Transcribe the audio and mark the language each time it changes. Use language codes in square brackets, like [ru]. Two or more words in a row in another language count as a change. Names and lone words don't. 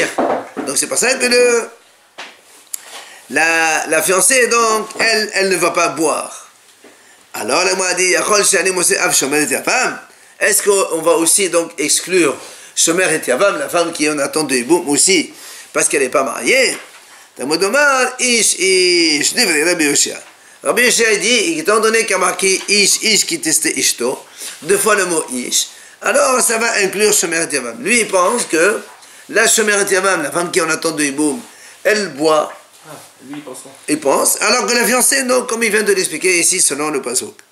[fr] Donc c'est pour ça que la fiancée, donc, elle ne va pas boire. Alors, la Gemara dit, est-ce qu'on va aussi donc exclure Shomer et Yavam, la femme qui est en attente de Hiboum aussi, parce qu'elle n'est pas mariée. [he] תלמוד לומר איש איש דברי רבי יאשיה. [fr] Rabbi Yoshia dit, étant donné qu'il y a marqué Ish qui testait Ishto, 2 fois le mot Ish, alors ça va inclure Shomer et Yavam. Lui, il pense que la Shomer et Yavam, la femme qui est en attente de Hiboum, elle boit. Ah, lui, il pense ça. Il pense, alors que la fiancée, non, comme il vient de l'expliquer ici, selon le pasuk.